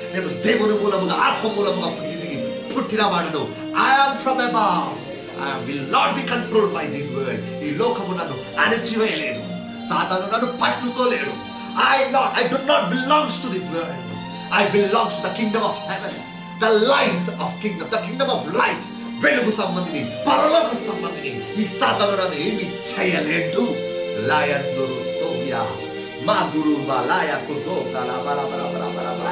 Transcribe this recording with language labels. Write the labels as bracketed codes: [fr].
[te] నేను దేవుని మూలముగా ఆత్మ మూలముగా పుట్టిన వాడను. [en] I am from above. I will not be controlled by this world. [te] ఈ లోకము నన్ను అణచివేయలేదు. సాతాను నన్ను పట్టుకోలేడు. [en] I do not belong to this world. I belong to the kingdom of heaven, the light of kingdom, the kingdom of light. [te] వెలుగు సంబంధిని, పరలోక సంబంధిని ఈ సాతాను నన్ను ఏమి చేయలేడు. లాయందురు సోయా మా గురు బాలాయ కుతో కలా బల బల బల బల.